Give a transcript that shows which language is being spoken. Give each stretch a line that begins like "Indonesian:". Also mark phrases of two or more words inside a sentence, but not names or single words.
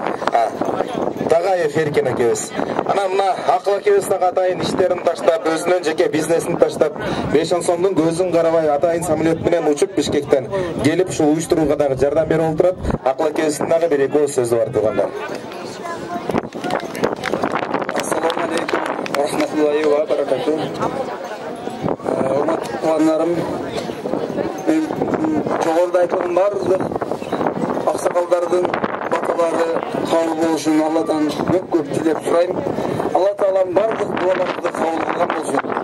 Kyrgyz: Тагаев Эркин акебиз. Анан мына Акыл акебиз дагы атайын иштерин таштап, өзүнүн жеке бизнесин таштап, 5 сомдун көзүн карабай атайын самолет менен учуп Бишкектен келип ушул уюштурууга дагы жардам берип отурат. Акыл акебиздин дагы бир эки сөзү бар туугандар.
Arabic: السلام عليكم ورحمة الله وبركاته.
Kyrgyz: Тугандарым, мен жогоруда айткан бардык аксакалдардын баталары кабыл болушун Алладан көп тилеп сурайм. Алла таалам бардык дуаларыбызды кабыл кылган болсун.